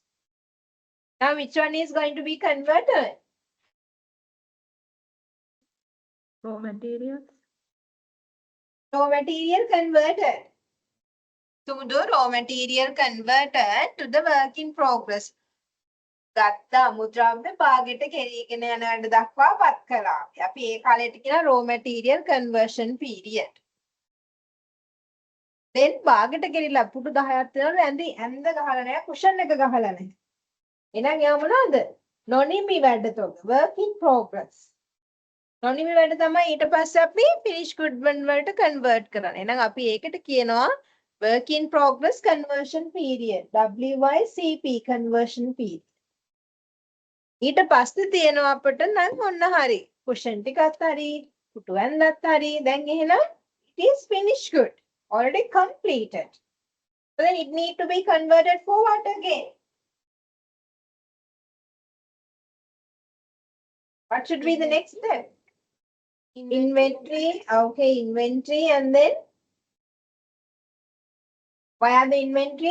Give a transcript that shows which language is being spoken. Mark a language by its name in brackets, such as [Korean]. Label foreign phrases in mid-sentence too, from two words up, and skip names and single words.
[English] Now which one is going to be converted? Raw materials. Raw material converted. To the raw material converted to the work in progress. [Sinhala] ගත්ත අමුද්‍රව්‍ය භාගයට කෙරීගෙන යන වැඩ දක්වා පත් කළා. අපි ඒ කාලයට කියන [English] raw material conversion period. [Sinhala] then භාගයට කෙරිලා පුටු 10ක් වෙනවලු ඇඳ ගහලා නැහැ කුෂන් එක ගහලා නැහැ. එහෙනම් යා මොනවද? නොනිමි වැඩතොග [English] work in progress. [Sinhala] නොනිමි වැඩ තමයි ඊට පස්සේ අපි [English] finish good [Sinhala] වලට convert කරන්නේ. එහෙනම් අපි ඒකට කියනවා [English] work in progress conversion period. WICP conversion period. [Sinhala] ඊට පස්සේ තියෙනවා අපිට නම් ඔන්න හරි. කුෂන් ටිකත් හරි, පුටු ඇඳත් හරි. දැන් එහෙනම් [English] it is finished good. Already completed. So then it need to be converted for what again? What should be the next step? Inventory. Okay, inventory and then why are the inventory?